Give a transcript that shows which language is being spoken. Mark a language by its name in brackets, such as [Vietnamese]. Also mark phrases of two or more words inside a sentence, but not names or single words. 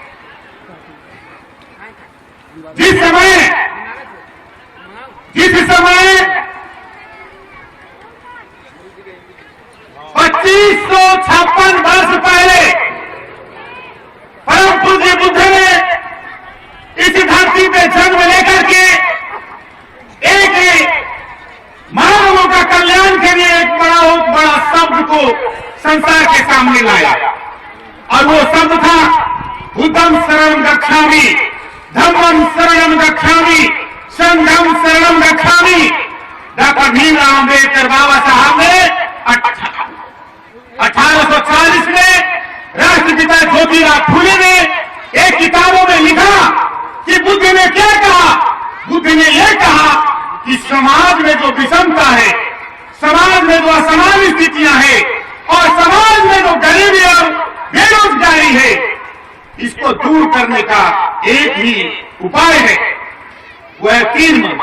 [Hindi] जिस समय 2556 वर्ष पहले परम पूज्य बुद्ध ने इस धरती पे जन्म लेकर के एक मानवों का कल्याण के लिए एक बड़ा शब्द को संसार के सामने लाया, और वो शब्द था [Pali] बुद्धं शरणं गच्छामि, धम्मं शरणं गच्छामि, संघं शरणं गच्छामि। [Hindi] डॉक्टर भीमराव अम्बेडकर बाबा साहब ने 1840 में राष्ट्रपिता ज्योतिराव फुले ने एक किताबों में लिखा कि बुद्ध ने क्या कहा। बुद्ध ने यह कहा कि समाज में जो विषमता है, समाज में जो असमान स्थितियां हैं और समाज में जो गरीबी और बेरोजगारी है, इसको दूर करने का एक ही उपाय है, वो है 3 मंत्र।